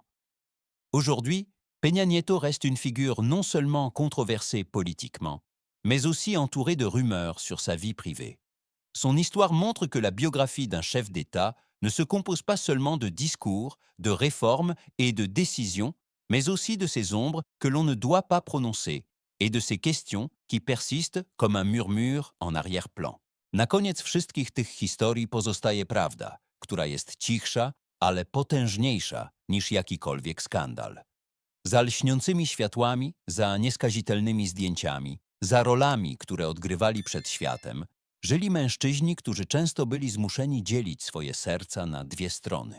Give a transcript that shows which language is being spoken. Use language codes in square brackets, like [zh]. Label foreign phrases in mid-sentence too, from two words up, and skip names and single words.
[fr] Aujourd'hui, Peña Nieto reste une figure non seulement controversée politiquement, mais aussi entourée de rumeurs sur sa vie privée. Son histoire montre que la biographie d'un chef d'État ne se compose pas seulement de discours, de réformes et de décisions, mais aussi de ses ombres que l'on ne doit pas prononcer et de ces questions qui persistent comme un murmure en arrière-plan. [pl] Na koniec wszystkich tych historii pozostaje prawda, która jest cichsza, ale potężniejsza niż jakikolwiek skandal. Za lśniącymi światłami, za nieskazitelnymi zdjęciami, za rolami, które odgrywali przed światem, żyli mężczyźni, którzy często byli zmuszeni dzielić swoje serca na dwie strony.